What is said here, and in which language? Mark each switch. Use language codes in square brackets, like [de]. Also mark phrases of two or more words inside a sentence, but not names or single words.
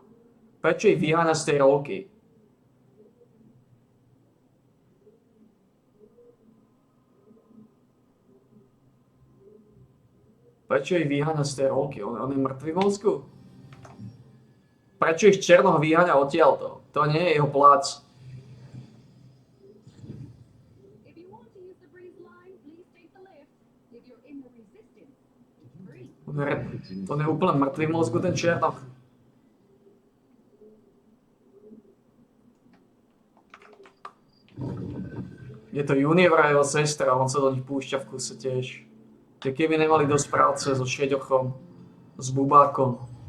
[sk] Prečo ich vyháňa z tej rolky? Prečo ich vyháňa z tej rolky? On je mŕtvý v mozgu? Prečo ich Černoch vyháňa odtiaľto? To nie je jeho plác. [en] If you want to use the breeze line, please take the lift. If you're in the resistance, it's free. [sk] On je úplne mŕtvý v mozgu, ten Černoch. Je to Juniora jeho sestra, on sa do nich púšťa v kuse tiež. Tie keby nemali dosť práce so Šeďochom, s Bubákom.